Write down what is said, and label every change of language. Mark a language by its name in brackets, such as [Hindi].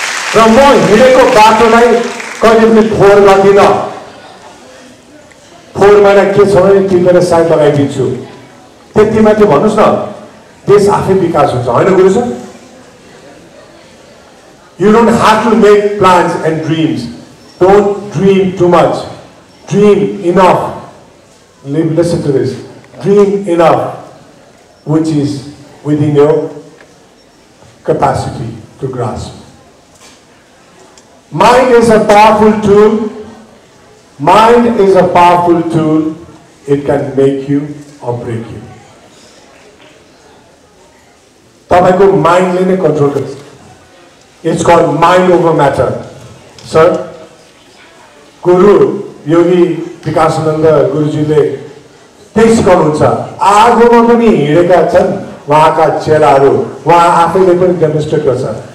[Nepali] र म हिँडेको बाटोलाई कहिले पनि फोहोर गर्दिनँ। फोहोर मैला के छ भने टिपेर साइड लगाइदिन्छु, त्यति मात्रै भन्नुहोस् न, देश आफै विकास हुन्छ। होइन गुरु sir? [English] You don't have to make plans and dreams. Don't dream too much. Dream enough. Listen to this. Dream enough, which is within your capacity to grasp. Mind is a powerful tool. Mind is a powerful tool. It can make you or break you. [Nepali] तपाईको माइन्डले नै control गर्छ। [English] It's called mind over matter. [Nepali] Sir, गुरु योगी विकासानन्द गुरुजीले त्यही सिकाउनुहुन्छ। आगोमा पनि हिँडेका छन् उहाँका चेलाहरू, उहाँ आफैले पनि डेमोन्स्ट्रेट गर्छ।